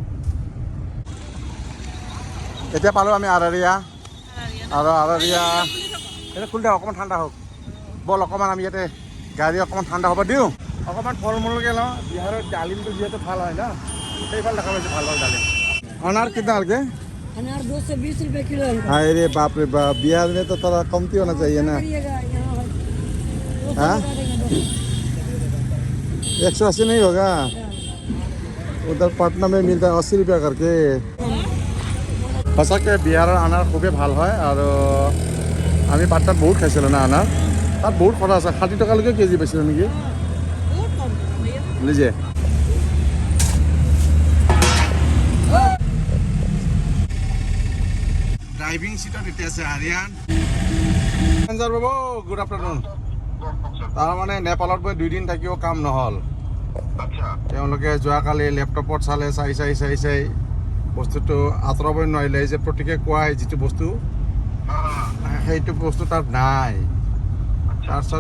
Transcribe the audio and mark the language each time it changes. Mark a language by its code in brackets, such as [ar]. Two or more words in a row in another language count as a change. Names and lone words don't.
[as] এতিয়া পালো আমি আৰাৰিয়া আৰু আৰাৰিয়া এটা খুলি দিওঁ অকণমান ঠাণ্ডা হওক বল অকণমান আমি ইয়াতে গাড়ী অকণমান ঠাণ্ডা হ'ব দিওঁ অকণমান ফল মূলকৈ লওঁ বিহাৰৰ ডালিমটো যিহেতু ভাল হয় না সেইফালে দেখা পাইছোঁ ভাল হয় ডালিম [hi] अनार कितना के अनार 220 रुपए किलो है। अरे बाप रे बाप बिहार में तो थोड़ा कमती होना चाहिए ना हाँ 180 नहीं होगा उधर पटना में मिलता है 80 रुपया करके [as] সঁচাকৈ বিহাৰৰ আনাৰ খুবেই ভাল হয় আৰু আমি পাটনাত বহুত খাইছিলোঁ না আনাৰ তাত বহুত খৰচ আছে 60 টকালৈকে কেজি পাইছিলোঁ নেকি বুজিছে ড্ৰাইভিং সিটত এতিয়া আছে আৰিয়ান সঞ্জয় বাবু [en] good afternoon [as] তাৰমানে নেপালত গৈ 2 দিন থাকিও কাম নহ'ল তেওঁলোকে যোৱাকালি লেপটপত চালে চাই বস্তুটো আঁতৰাবই নোৱাৰিলে যে প্ৰতিকে কোৱাই যিটো বস্তু সেইটো বস্তু তাত নাই তাৰপিছত